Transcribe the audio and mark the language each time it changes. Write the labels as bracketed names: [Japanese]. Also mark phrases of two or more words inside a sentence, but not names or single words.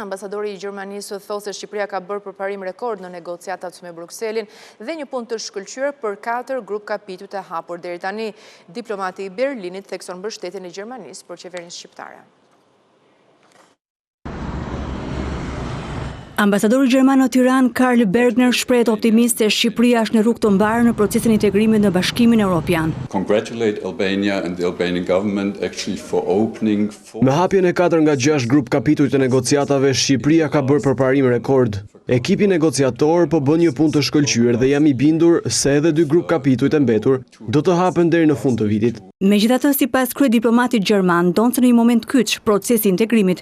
[Albanian] Ambasadori i Gjermanisë thotë se Shqipëria ka bërë përparim rekord në negociatat me Brukselin dhe një punë të shkëlqyer për 4 grup kapituj të hapur deri tani. Diplomati i Berlinit thekson mbështetjen e Gjermanisë për qeverinë shqiptare. Ambasadori gjerman në Tiranë, Karl Bergner, shprehet optimist se Shqipëria është në rrugë të mbarë në procesin e integrimit në Bashkimin Evropian. [English] Congratulate Albania and the Albanian government actually for opening. [Albanian] Me hapjen e 4 nga 6 grup kapituj të negociatave, Shqipëria ka bërë përparim rekord. Ekipi negociator po bën një punë të shkëlqyer dhe jam i bindur se edhe 2 grup kapituj të mbetur do të hapen deri në fund të vitit. Megjithatë, sipas kryediplomatit gjerman, donte në një moment kyç procesi i integrimit.